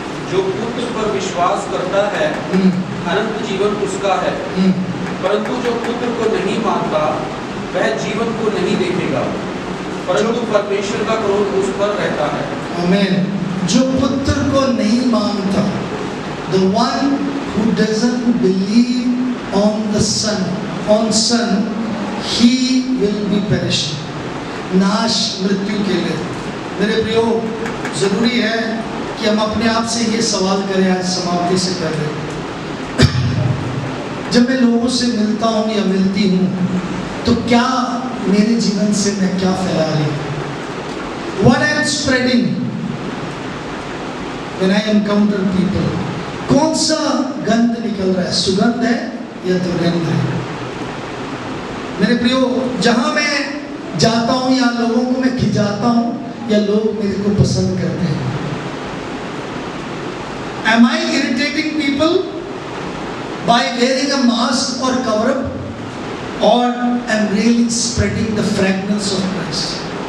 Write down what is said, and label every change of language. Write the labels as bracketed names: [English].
[Hindi] जो पुत्र पर विश्वास करता है अनंत जीवन उसका है, परंतु जो पुत्र को नहीं मानता वह जीवन को नहीं देखेगा, परंतु परमेश्वर का क्रोध उस पर रहता है। आमीन। जो पुत्र को नहीं मानता, [English] the one who doesn't believe on son, he will be perishing, [Hindi] नाश मृत्यु के लिए। मेरे प्रियो, जरूरी है कि हम अपने आप से ये सवाल करें आज समाप्ति से पहले। जब मैं लोगों से मिलता हूँ या मिलती हूँ, तो क्या मेरे जीवन से मैं क्या फैला रही हूँ? [English] What I am spreading when I encounter people, [Hindi] कौन सा गंध निकल रहा है? सुगंध है या दुर्गंध है? मेरे प्रियो, जहां मैं जाता हूं या लोगों को मैं खिजाता हूं या लोग मेरे को पसंद करते हैं, [English] am I irritating people by wearing a mask or cover up, or am really spreading the fragrance of Christ?